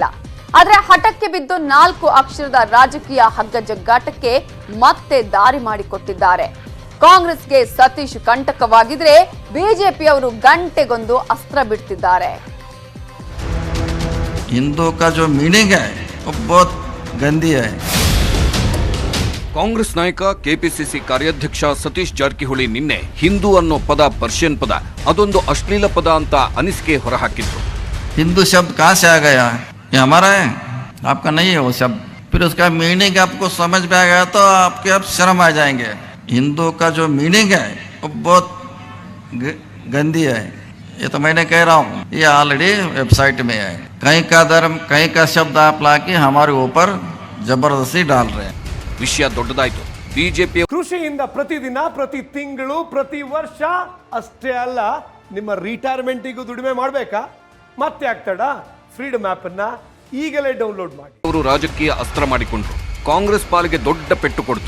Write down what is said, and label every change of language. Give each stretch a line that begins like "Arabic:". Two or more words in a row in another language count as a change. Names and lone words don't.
Kannada: ಆದ್ರೆ ಹಠಕ್ಕೆ ಬಿದ್ದು 4 ಅಕ್ಷರದ ರಾಜಕೀಯ ಹಗ್ಗಜಗ್ಗಾಟಕ್ಕೆ ಮತ್ತೆ ದಾರಿ ಮಾಡಿಕೊಟ್ಟಿದ್ದಾರೆ. ಕಾಂಗ್ರೆಸ್ಗೆ ಸತೀಶ್ ಕಂಟಕವಾಗಿದ್ರೆ ಬಿಜೆಪಿಯವರು ಗಂಟೆಗೊಂದು ಅಸ್ತ್ರ ಬಿಡ್ತಿದ್ದಾರೆ.
Hindi: हिंदू का जो मीनिंग है वो बहुत गंदी है.
Kannada: ಕಾಂಗ್ರೆಸ್ ನಾಯಕ ಕೆಪಿಸಿಸಿ ಕಾರ್ಯಾಧ್ಯಕ್ಷ ಸತೀಶ್ ಜಾರಕಿಹೊಳಿ ನಿನ್ನೆ ಹಿಂದೂ ಅನ್ನೋ ಪದ ಪರ್ಷಿಯನ್ ಪದ, ಅದೊಂದು ಅಶ್ಲೀಲ ಪದ ಅಂತ ಅನಿಸಿಕೆ ಹೊರಹಾಕಿದ್ರು.
Hindi: हिंदू शब्द कहाँ से आ गया? ये हमारा है, आपका नहीं है वो शब्द. फिर उसका मीनिंग आपको समझ में आ गया तो आपके अब शर्म आ जाएंगे. हिंदू का जो मीनिंग है वो बहुत गंदी है. ये तो मैंने कह रहा हूँ, ये ऑलरेडी वेबसाइट में है. कहीं का धर्म कहीं का शब्द आप लाके हमारे ऊपर जबरदस्ती डाल रहे हैं.
Kannada: ವಿಷಯ ದೊಡ್ಡದಾಯ್ತು. ಬಿಜೆಪಿ ಕೃಷಿಯಿಂದ ಪ್ರತಿದಿನ, ಪ್ರತಿ ತಿಂಗಳು, ಪ್ರತಿ ವರ್ಷ ಅಷ್ಟೇ ಅಲ್ಲ, ನಿಮ್ಮ ರಿಟೈರ್ಮೆಂಟಿಗೂ ದುಡಿಮೆ ಮಾಡಬೇಕಾ? ಮತ್ತೆ ಆಗ್ತಡ ಫ್ರೀಡಮ್ ಆಪ್ ಅನ್ನ ಈಗಲೇ ಡೌನ್ಲೋಡ್ ಮಾಡಿ. ಅವರು ರಾಜಕೀಯ ಅಸ್ತ್ರ ಮಾಡಿಕೊಂಡ್ರು. ಕಾಂಗ್ರೆಸ್ ಪಾಲಿಗೆ ದೊಡ್ಡ ಪೆಟ್ಟು ಕೊಡ್ತು.